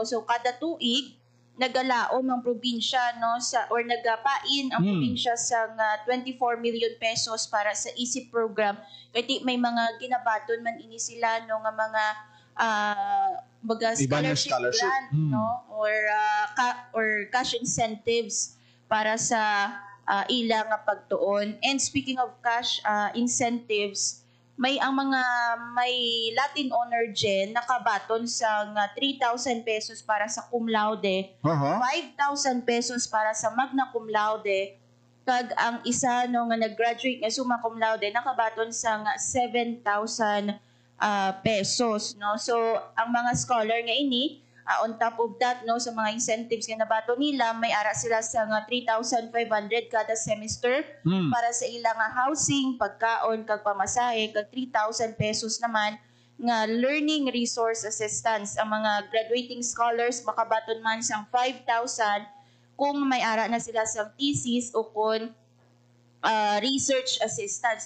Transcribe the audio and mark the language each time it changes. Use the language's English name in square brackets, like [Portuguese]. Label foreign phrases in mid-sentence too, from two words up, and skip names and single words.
[Hiligaynon] So kada tuig nagalaom ang probinsya no sa or nagapain ang probinsya sa 24 million pesos para sa ISIP program. Kaya may mga ginabaton man ini sila no nga mga [English] scholarship grant [Hiligaynon] no or [English] cash incentives [Hiligaynon] para sa ilang pagtuon. [English] And speaking of cash incentives, [Hiligaynon] may [English] Latin honor [Hiligaynon] gen nakabaton sa 3,000 pesos para sa [Latin] cum laude, [Hiligaynon] 5,000 pesos para sa [Latin] magna cum laude, [Hiligaynon] kag ang isa no nga nag-graduate nga [Latin] summa cum laude [Hiligaynon] nakabaton sa 7,000 pesos, no. So ang mga scholar nga ini, [English] on top of that, [Hiligaynon] no, sa mga incentives nga nabato nila, may ara sila sa 3,500 kada semester para sa ilang housing, pagkaon, kag pamasahe, kag 3,000 pesos naman nga [English] learning resource assistance. [Hiligaynon] Ang mga [English] graduating scholars [Hiligaynon] makabaton man sang 5,000 kung may ara na sila sa thesis o kung [English] research assistance, [Hiligaynon] no.